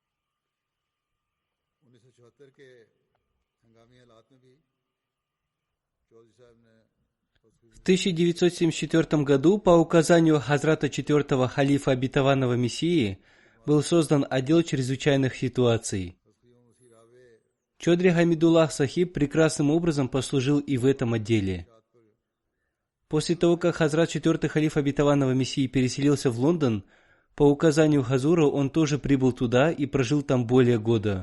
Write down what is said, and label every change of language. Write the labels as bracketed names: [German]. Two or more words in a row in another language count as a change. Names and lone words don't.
[Hindi] 1974 के हंगामी हालात में भी चौधरी साहब ने [Russian] В 1974 году по указанию Хазрата 4-го халифа обетованного Мессии был создан отдел чрезвычайных ситуаций. Чодри Хамидуллах Сахиб прекрасным образом послужил и в этом отделе. После того, как Хазрат 4-й халиф обетованного Мессии переселился в Лондон, по указанию Хазура он тоже прибыл туда и прожил там более года.